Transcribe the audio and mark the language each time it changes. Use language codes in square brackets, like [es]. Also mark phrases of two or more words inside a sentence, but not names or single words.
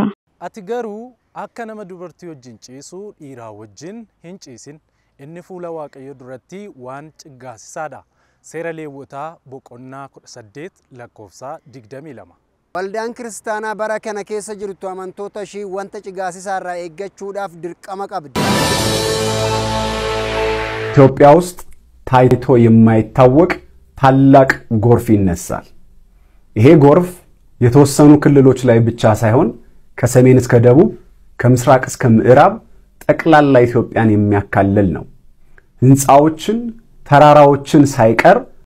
[om] Ati garuu akka nama dubartii wajjin ciisuu dhiiraa wajjin hin ciisin inni fuula Waaqayyoo duratti waan ciggaasisaadha. Seera Lewwotaa boqonnaa 18 lakkoofsa 22. Waldaan kiristaanaa bara kana keessa jirtu amantoota ishii wanta cigaasisaa irraa eeggachuudhaaf dirqama qabdi. [am] ኢትዮጵያ ውስጥ ታይቶ የማይታወቅ ታላቅ ጎርፍ ይነሳል። ይሄ ጎርፍ የተወሰኑ ክልሎች ላይ ብቻ ሳይሆን ከሰሜን እስከ ደቡብ ከምስራቅ እስከ ምዕራብ ጠቅላላ ኢትዮጵያን የሚያካልል ነው። ህንጻዎችን ተራራዎችን ሳይቀር